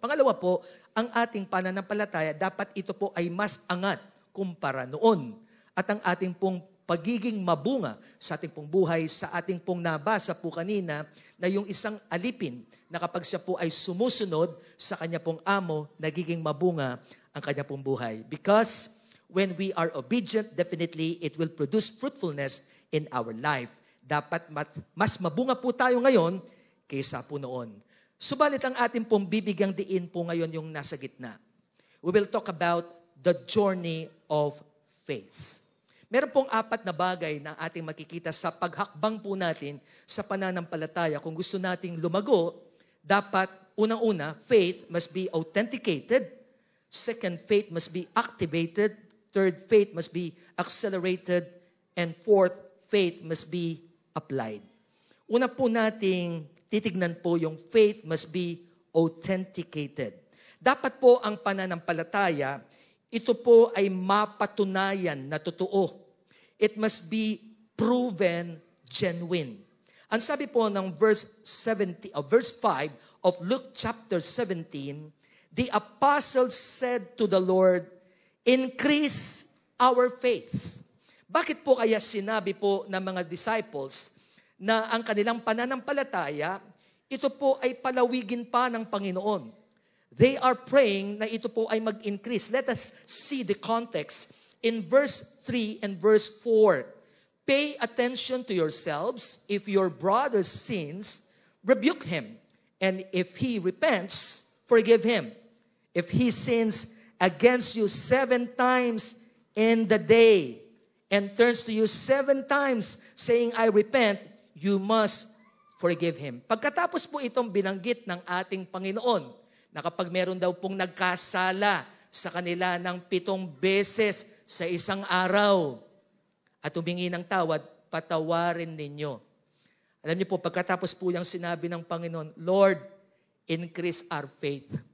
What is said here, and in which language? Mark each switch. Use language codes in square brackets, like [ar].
[tl] Pangalawa po, ang ating pananampalataya, dapat ito po ay mas angat kumpara noon. At ang ating pong pagiging mabunga sa ating pong buhay, sa ating pong nabasa po kanina, na yung isang alipin na kapag siya po ay sumusunod sa kanya pong amo, nagiging mabunga ang kanya pong buhay. [en] Because when we are obedient, definitely it will produce fruitfulness in our life. [tl] Dapat mas mabunga po tayo ngayon kaysa po noon. Subalit ang ating pong bibigyang diin po ngayon yung nasa gitna. [en] We will talk about the journey of faith. [tl] Meron pong 4 na bagay na ating makikita sa paghakbang po natin sa pananampalataya. Kung gusto nating lumago, dapat unang-una, [en] faith must be authenticated. Second, faith must be activated. Third, faith must be accelerated. And fourth, faith must be applied. [tl] Una po nating titignan po yung [en] faith must be authenticated. [tl] Dapat po ang pananampalataya, ito po ay mapatunayan na totoo. [en] It must be proven genuine. [tl] Ang sabi po ng [en] verse 5 of Luke chapter 17, the apostles said to the Lord, increase our faith. [tl] Bakit po kaya sinabi po ng mga disciples na ang kanilang pananampalataya, ito po ay palawigin pa ng Panginoon? [en] They are praying [tl] na ito po ay mag-increase. [en] Let us see the context. In verse 3 and verse 4, pay attention to yourselves. If your brother sins, rebuke him. And if he repents, forgive him. If he sins against you 7 times in the day and turns to you 7 times saying, I repent, you must forgive him. [tl] Pagkatapos po itong binanggit ng ating Panginoon, na kapag meron daw pong nagkasala sa kanila ng 7 beses sa isang araw at humingi ng tawad, patawarin ninyo. Alam niyo po, pagkatapos po yung sinabi ng Panginoon, [en] Lord, increase our faith.